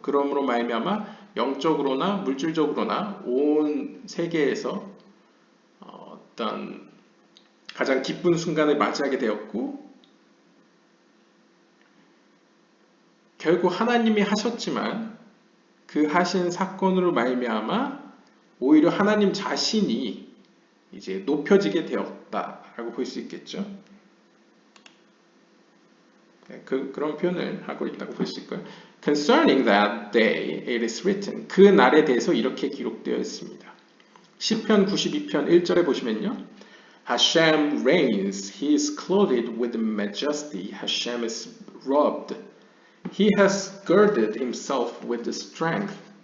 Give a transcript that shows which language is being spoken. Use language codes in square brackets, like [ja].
[ko] 그러므로 말미암아 영적으로나 물질적으로나 온 세계에서 어떤 가장 기쁜 순간을 맞이하게 되었고 결국 하나님이 하셨지만 그 하신 사건으로 말미암아 오히려 하나님 자신이 이제 높여지게 되었다라고 볼 수 있겠죠. 그런 표현을 하고 있다고 볼 수 있고요. [en] Concerning that day, it is written. [ko] 그 날에 대해서 이렇게 기록되어 있습니다. 시편 92편 1절에 보시면요. [en] Hashem reigns. He is clothed with majesty. Hashem is robed. He has girded himself with strength.